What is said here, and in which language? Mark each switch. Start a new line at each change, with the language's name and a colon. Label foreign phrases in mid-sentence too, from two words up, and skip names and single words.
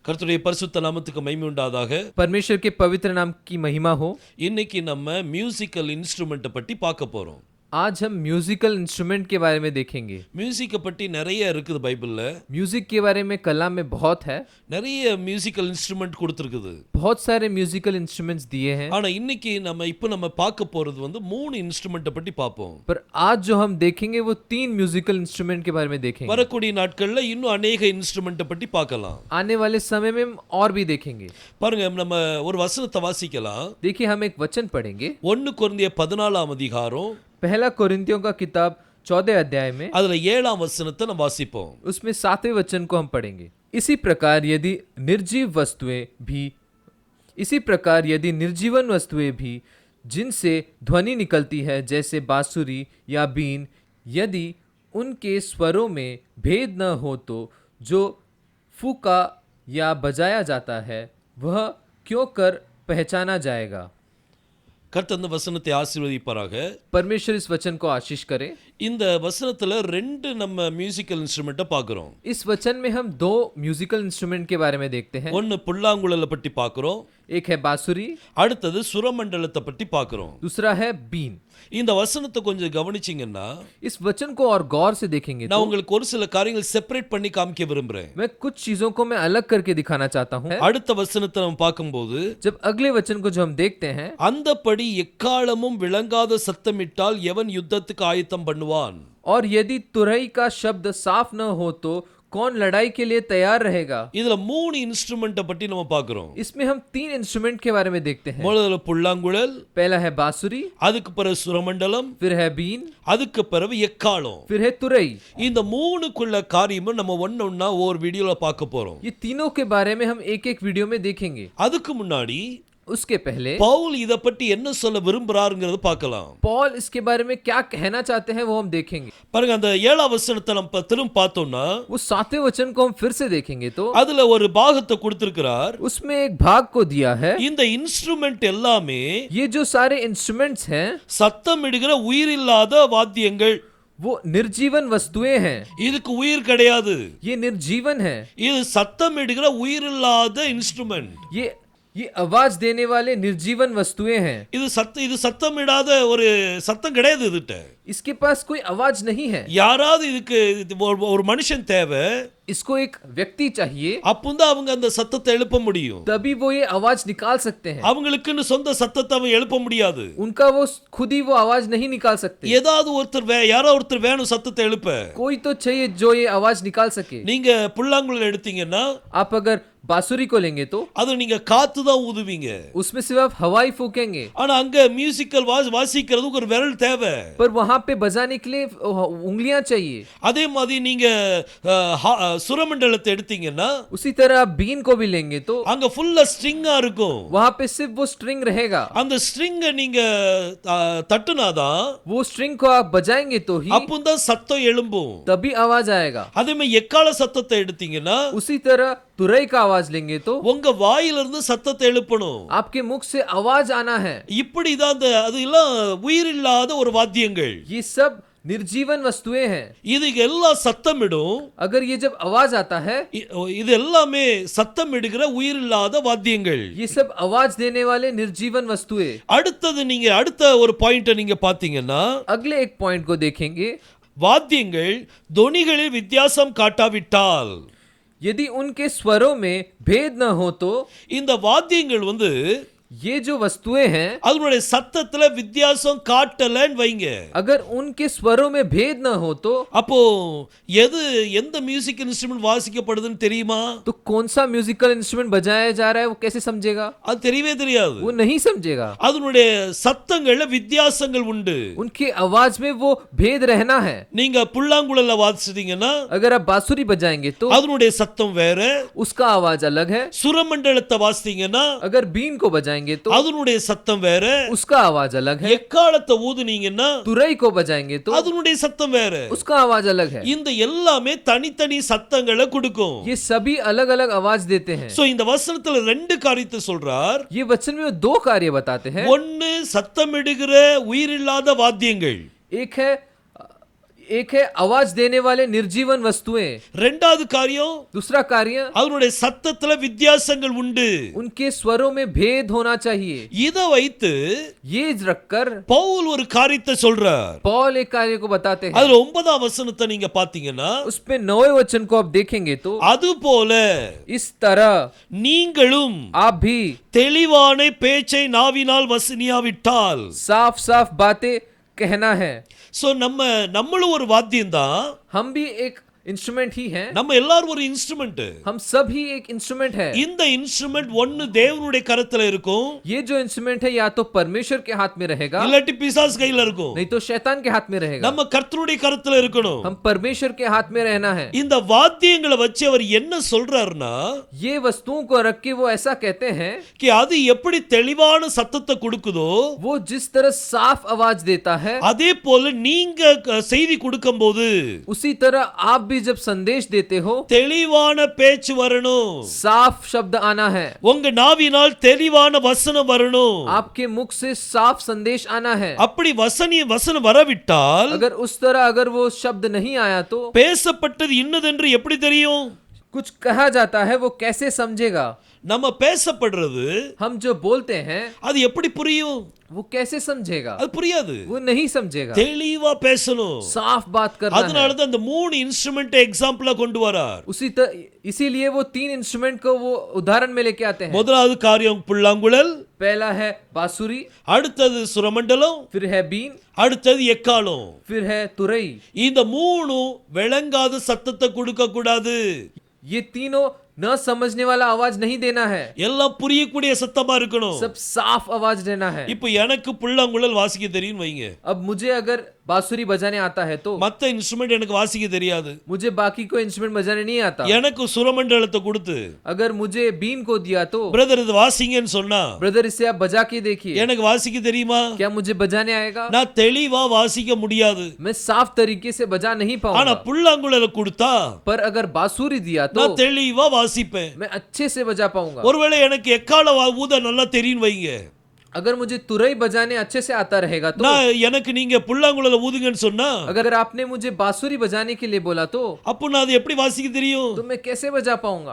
Tamil: கர்த்தருடைய பரிசுத்த நாமத்துக்கு மகிமை உண்டாதாக.
Hindi: परमेश्वर के पवित्र नाम की महिमा हो।
Tamil: இன்னைக்கு நம்ம
English: musical instrument
Tamil: பற்றி பார்க்க போறோம்.
Hindi: आज हम
English: musical instrument
Hindi: के बारे में देखेंगे।
Tamil: மியூசிக்கை பற்றி நிறைய இருக்குது பைபிள்ல.
Hindi: म्यूजिक के बारे में कलाम में बहुत है,
Tamil: நிறைய
English: musical instrument
Tamil: கொடுத்திருக்குது.
Hindi: बहुत सारे
English: musical instruments
Hindi: दिए हैं।
Tamil: ஆனா இன்னைக்கு நம்ம பார்க்க போறது வந்து மூணு இன்ஸ்ட்ருமெண்ட்டை பற்றி பார்ப்போம்.
Hindi: पर आज जो हम देखेंगे वो 3
English: musical instrument
Hindi: के बारे में देखेंगे।
Tamil: வரக்கூடிய நாட்கள்ல இன்னும் अनेक இன்ஸ்ட்ருமெண்ட்டை பற்றி பார்க்கலாம்.
Hindi: आने वाले समय में हम और भी देखेंगे।
Tamil: பாருங்க, நம்ம ஒரு வசனத்தை வாசிக்கலாம்.
Hindi: देखिए हम एक वचन पढ़ेंगे।
Tamil: 1 கொரிந்தியர் 14 அதிகாரம்,
Hindi: पहला कोरिन्थियों का किताब 14 अध्याय में
Tamil: அதுல 7 வசனத்தை நம்ம வாசிப்போம்.
Hindi: उसमें 7वें वचन को हम पढ़ेंगे। इसी प्रकार यदि निर्जीवन वस्तुएं भी जिनसे ध्वनि निकलती है, जैसे बांसुरी या बीन, यदि उनके स्वरों में भेद न हो तो जो फूका या बजाया जाता है वह क्यों कर पहचाना जाएगा।
Tamil: கர்த்தர் இந்த வசனத்தை ஆசீர்வதிப்பாராக.
Hindi: परमेश्वर इस वचन को आशीष करे।
Tamil: இந்த வசனத்துல 2 நம்ம
English: musical instrument
Tamil: பார்க்கிறோம்.
Hindi: इस वचन में हम 2
English: musical instrument
Hindi: के बारे में देखते हैं।
Tamil: ஒன்னு புல்லாங்குழலை பற்றி பார்க்கிறோம்,
Hindi: एक है बांसुरी,
Tamil: அடுத்தது சுரமண்டலத்தை பற்றி பார்க்கிறோம்.
Hindi: दूसरा है बीन।
Tamil: இந்த வசனத்தை கொஞ்சம் கவனிச்சீங்கன்னா,
Hindi: इस वचन को और गौर से देखेंगे
Tamil: நான்
Hindi: तो
Tamil: உங்களுக்கு ஒரு சில காரியங்கள் செப்பரேட் பண்ணி காமிக்க விரும்புறேன்.
Hindi: मैं कुछ चीजों को मैं अलग करके दिखाना चाहता हूँ।
Tamil: அடுத்த வசனத்தை நம்ம பார்க்கும்போது,
Hindi: जब अगले वचन को जो हम देखते हैं,
Tamil: அந்தபடி எக்காலமும் விளங்காத சத்தமிட்டால் எவன் யுத்தத்துக்கு ஆயத்தம் பண்ணுவான்.
Hindi: और यदि तुरही का शब्द साफ न हो तो कौन लड़ाई के लिए तैयार रहेगा।
Tamil: இதுல 3 இன்ஸ்ட்ருமெண்ட்டை பற்றி நம்ம பார்க்கிறோம்.
Hindi: इसमें हम 3 इंस्ट्रूमेंट के बारे में देखते हैं।
Tamil: முதல்ல புல்லாங்குழல்,
Hindi: पहला है बांसुरी,
Tamil: அதுக்கு பிறகு சுரமண்டலம்,
Hindi: फिर है बीन,
Tamil: அதுக்கு பிறகு எக்காலம்.
Hindi: फिर है तुरही।
Tamil: இந்த மூணுக்குள்ள காரியமும் நம்ம ஒண்ணொண்ணா ஒரு வீடியோல பார்க்க போறோம்.
Hindi: ये तीनों के बारे में हम एक एक वीडियो में देखेंगे।
Tamil: அதுக்கு முன்னாடி
Hindi: उसके पहले
Tamil: பவுல் இத பற்றி என்ன சொல்ல விரும்புறாருங்கிறத பார்க்கலாம்.
Hindi: पॉल इसके बारे में क्या कहना चाहते हैं वो हम देखेंगे।
Tamil: பாருங்க, அந்த 7ஆம் வசனத்தை நம்ம திரும்ப பார்த்தோம்னா,
Hindi: वो 7वें वचन को हम फिर से देखेंगे तो
Tamil: அதுல ஒரு பாகத்தை கொடுத்திருக்கிறார்.
Hindi: उसमें एक भाग को दिया है।
Tamil: இந்த இன்ஸ்ட்ருமெண்ட் எல்லாமே
Hindi: ये जो सारे इंस्ट्रूमेंट्स हैं
Tamil: சத்தமிடுகிற உயிரில்லாத வாத்தியங்கள்.
Hindi: वो निर्जीवन वस्तुएं हैं।
Tamil: இதுக்கு உயிர் கிடையாது.
Hindi: ये निर्जीवन है।
Tamil: இது சத்தமிடுகிற உயிரில்லாத இன்ஸ்ட்ருமெண்ட்.
Hindi: ये आवाज देने वाले निर्जीवन वस्तुएं हैं।
Tamil: இது சத்தமிடாத ஒரு சத்தம் கிடையாது. இதுட்ட
Hindi: इसके पास कोई आवाज नहीं है।
Tamil: யாராவது இதுக்கு ஒரு மனுஷன் தேவை.
Hindi: इसको एक व्यक्ति चाहिए,
Tamil: அப்பதான் அவங்க அந்த சத்தத்தை எழுப்ப முடியும்.
Hindi: तभी वो ये आवाज निकाल सकते हैं।
Tamil: அவங்களுக்குன்னு சொந்த சத்தத்தை அவங்க எழுப்ப முடியாது.
Hindi: उनका वो खुद ही वो आवाज नहीं निकाल सकते।
Tamil: ஏதாவது ஒருத்தர் வேணும் சத்தத்தை எழுப்ப.
Hindi: कोई तो चाहिए जो ये आवाज निकाल सके।
Tamil: நீங்க புல்லாங்குழல் எடுத்தீங்கன்னா,
Hindi: आप अगर बांसुरी को लेंगे तो
Tamil: அது நீங்க காத்து தான் ஊதுவீங்க.
Hindi: उसमें सिर्फ आप हवा ही फूकेंगे।
Tamil: ஆனா அங்க மியூசிக்கல் வாசிக்கிறதுக்கு ஒரு விரல் தேவை.
Hindi: पर वहां पे बजाने के लिए उंगलियां चाहिए।
Tamil: அதே மாதிரி நீங்க சுரமண்டலத்தை எடுத்தீங்கன்னா,
Hindi: उसी तरह आप बीन को भी लेंगे तो
Tamil: அங்க
English: full string
Tamil: இருக்கும்.
Hindi: वहां पे सिर्फ वो स्ट्रिंग रहेगा।
Tamil: அந்த ஸ்ட்ரிங்கை நீங்க தட்டுனாதான்,
Hindi: वो स्ट्रिंग को आप बजाएंगे तो ही
Tamil: அப்பதான் சத்தம் எழும்பும்.
Hindi: तभी आवाज आएगा।
Tamil: அதே மாதிரி எக்கால சத்தத்தை எடுத்தீங்கன்னா,
Hindi: उसी तरह तुरई का आवाज लेंगे तो
Tamil: உங்க வாயிலிருந்து சத்தத்தை எழுப்பணும்.
Hindi: आपके मुख से आवाज आना है।
Tamil: இப்படிதான் அதெல்லாம் உயிரில்லாத ஒரு வாத்தியங்கள்.
Hindi: ये सब निर्जीवन वस्तुएं हैं।
Tamil: இது எல்லாம் சத்தமிடும்.
Hindi: अगर ये जब आवाज आता है,
Tamil: இது எல்லாமே சத்தமிடுகிற உயிரில்லாத வாத்தியங்கள்.
Hindi: ये सब आवाज देने वाले निर्जीवन वस्तुएं।
Tamil: அடுத்தது நீங்க அடுத்த ஒரு பாயிண்ட நீங்க பாத்தீங்கன்னா,
Hindi: अगले एक पॉइंट को देखेंगे।
Tamil: வாத்தியங்கள் தொனிகளில் வித்தியாசம் காட்டாவிட்டால்,
Hindi: यदि उनके स्वरों में भेद न हो तो
Tamil: இந்த வாத்தியங்கள் வந்து
Hindi: ये जो वस्तुएं हैं
Tamil: அதனுடைய சத்தத்துல வித்தியாசம் காட்டலன்னு வைங்க.
Hindi: अगर उनके स्वरों में भेद न हो तो
Tamil: அப்போ எந்த
English: music instrument
Tamil: வாசிக்கப்படுதுன்னு தெரியுமா?
Hindi: तो कौन सा
English: musical instrument
Hindi: बजाया जा रहा है वो कैसे समझेगा?
Tamil: அது தெரியவே தெரியாது.
Hindi: वो नहीं समझेगा।
Tamil: அதனுடைய சத்தங்கள்ல வித்தியாசங்கள் உண்டு.
Hindi: उनकी आवाज में वो भेद रहना है।
Tamil: நீங்க புல்லாங்குழல வாசிச்சீங்கன்னா,
Hindi: अगर आप बांसुरी बजाएंगे तो
Tamil: அதனுடைய சத்தம் வேற.
Hindi: उसका आवाज अलग है।
Tamil: சுரமண்டலத்தை வாசிச்சீங்கன்னா,
Hindi: अगर बीन को बजाएंगे तो
Tamil: அதனுடைய சத்தம் வேற.
Hindi: उसका आवाज अलग है।
Tamil: எக்காலத்தை ஊதுனீங்கன்னா,
Hindi: तुरई को बजाएंगे तो
Tamil: அதனுடைய சத்தம் வேற.
Hindi: उसका आवाज अलग है।
Tamil: இந்த எல்லாமே தனித்தனி சத்தங்களை கொடுக்கும்.
Hindi: ये सभी अलग अलग आवाज देते हैं।
Tamil: சோ இந்த வசனத்துல 2 காரியத்தை சொல்றார்.
Hindi: ये वचन में 2 कार्य बताते हैं।
Tamil: ஒன்னு சத்தமிடுகிற உயிரில்லாத வாத்தியங்கள்,
Hindi: एक है एक है आवाज देने वाले निर्जीवन वस्तुएं।
Tamil: ரெண்டாவது காரியம்,
Hindi: दूसरा कार्य,
Tamil: அவருடைய சத்தத்துல வித்தியாசங்கள் உண்டு.
Hindi: उनके स्वरों में भेद होना चाहिए।
Tamil: இத வைத்து
Hindi: ये रखकर
Tamil: பவுல் ஒரு காரியத்தை சொல்றார்.
Hindi: पौल एक कार्य को बताते हैं।
Tamil: அதுல 9ஆம் வசனத்தை நீங்க பாத்தீங்கன்னா,
Hindi: उसपे 9वें वचन को आप देखेंगे तो
Tamil: அது போல
Hindi: इस तरह
Tamil: நீங்களும்
Hindi: आप भी
Tamil: தெளிவான பேச்சை நாவினால் வசனியாவிட்டால்,
Hindi: साफ साफ बातें कहना है।
Tamil: சோ நம்மளும் ஒரு வாத்தியம் தான்,
Hindi: हम भी एक इंस्ट्रूमेंट ही हैं।
Tamil: நம்ம எல்லாரும் ஒரு இன்ஸ்ட்ருமெண்ட்.
Hindi: हम सब ही एक इंस्ट्रूमेंट है।
Tamil: இந்த இன்ஸ்ட்ருமெண்ட் ஒன்னு தேவனுடைய கரத்துல இருக்கும்,
Hindi: ये जो इंस्ट्रूमेंट है या तो परमेश्वर के हाथ में रहेगा,
Tamil: இல்லாட்டி பிசாசு கையில இருக்கும்.
Hindi: नहीं तो शैतान के हाथ में रहेगा।
Tamil: நம்ம கர்த்தருடைய கரத்துல இருக்கணும்.
Hindi: हम परमेश्वर के हाथ में रहना है।
Tamil: இந்த வாத்தியங்களை வச்சு அவர் என்ன சொல்றாருன்னா,
Hindi: ये वस्तुओं को रख के वो ऐसा कहते हैं
Tamil: कि அது எப்படி தெளிவான சத்தத்தை கொடுக்குதோ,
Hindi: वो जिस तरह साफ आवाज देता है,
Tamil: அதே போல நீங்க செய்தி கொடுக்கும்போது
Hindi: उसी तरह आप भी जब संदेश देते हो,
Tamil: தெளிவான பேச்சு வரணும்.
Hindi: साफ शब्द आना है।
Tamil: உங்க நாவினால் தெளிவான வசனம் வரணும்.
Hindi: आपके मुख से साफ संदेश आना है।
Tamil: அப்படி வசனம் வரவிட்டால்,
Hindi: अगर उस तरह अगर वो शब्द नहीं आया तो
Tamil: பேசப்பட்டது இன்னதென்று எப்படி தெரியும்?
Hindi: कुछ कहा जाता है, वो कैसे समझेगा?
Tamil: நம்ம பேசப்படுறது,
Hindi: हम जो बोलते हैं,
Tamil: அது எப்படி புரியும்?
Hindi: वो कैसे समझेगा?
Tamil: அது புரியாது.
Hindi: वो नहीं समझेगा।
Tamil: தெளிவா பேசணும்.
Hindi: साफ बात करना है।
Tamil: அதனால தான் அந்த மூணு
English: instrument example
Tamil: கொண்டு வரார்.
Hindi: इसीलिए वो 3 इंस्ट्रूमेंट को वो उदाहरण में लेके आते हैं।
Tamil: முதலாவது காரியம் புல்லாங்குழல்,
Hindi: पहला है बांसुरी,
Tamil: அடுத்தது சுரமண்டலம்,
Hindi: फिर है बीन,
Tamil: அடுத்தது எக்காளம்.
Hindi: फिर है तुरई।
Tamil: இந்த மூணு விளங்காத சத்தத்தை கொடுக்க கூடாது.
Hindi: ये तीनों न समझने वाला आवाज नहीं देना है,
Tamil: எல்லாம் புரியக்கூடிய சத்தமா இருக்கணும்.
Hindi: सब साफ आवाज देना है।
Tamil: இப்போ எனக்கு புல்லாங்குழல் வாசிக்க தெரியும் வைங்க,
Hindi: अब मुझे अगर बांसुरी बजाने आता है तो
Tamil: மத்த இன்ஸ்ட்ருமெண்ட் எனக்கு வாசிக்க தெரியாது.
Hindi: मुझे बाकी कोई इंस्ट्रूमेंट बजाने नहीं आता।
Tamil: எனக்கு சுரமண்டலத்தை கொடுத்து
Hindi: अगर मुझे बीन को दिया तो
Tamil: பிரதர் இது வாசிங்கன்னு சொன்னா,
Hindi: ब्रदर इसे आप बजा के देखिए,
Tamil: எனக்கு வாசிக்க தெரியுமா?
Hindi: क्या मुझे बजाने आएगा?
Tamil: நான் தெளிவா வாசிக்க முடியாது.
Hindi: मैं साफ तरीके से बजा नहीं
Tamil: ஆனா
Hindi: पाऊंगा।
Tamil: புல்லாங்குழலை கொடுத்தா
Hindi: पर अगर बांसुरी दिया तो
Tamil: நான் தெளிவா வாசிப்பேன்.
Hindi: मैं अच्छे से बजा पाऊंगा।
Tamil: ஒருவேளை எனக்கு எக்கால ஊத நல்லா தெரியும் வைங்க,
Hindi: अगर मुझे तुरई बजाने अच्छे से आता रहेगा तो,
Tamil: நான் எனக்கு நீங்க புல்லாங்குழலை ஊதுங்கன்னு சொன்னா,
Hindi: अगर आपने मुझे बांसुरी बजाने के लिए बोला तो
Tamil: அப்போ நான் அது எப்படி வாசிக்க தெரியும்?
Hindi: तो मैं कैसे बजा पाऊंगा?